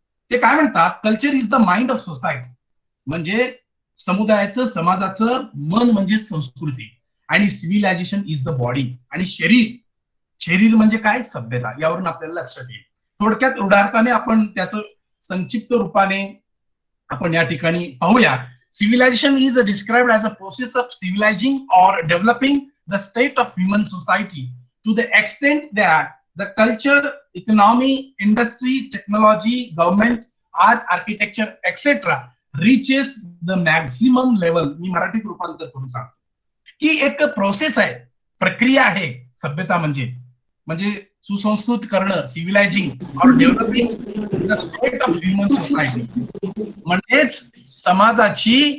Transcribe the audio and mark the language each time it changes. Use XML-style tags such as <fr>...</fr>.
<mr>ते काय म्हणतात,</mr> <en>culture is the mind of society,</en> <mr>म्हणजे समुदायाचं समाजाचं मन म्हणजे संस्कृती, आणि</mr> <en>civilisation is the body,</en> <mr>आणि शरीर म्हणजे काय, सभ्यता. यावरून आपल्याला लक्षात येईल. थोडक्यात उदाहरणाने आपण त्याचं संक्षिप्त रूपाने आपण या ठिकाणी पाहूया.</mr> <en>Civilization is described as a process of civilizing or developing the state of human society to the extent that the culture, economy, industry, technology, government, art, architecture, etc. reaches the maximum level.</en> <mr>मी मराठीत रूपांतर करून सांगतो की एक process आहे, प्रक्रिया आहे सभ्यता म्हणजे सुसंस्कृत करणं,</mr> <en>civilising और developing the state of human society,</en> <mr>म्हणजेच समाजाची</mr>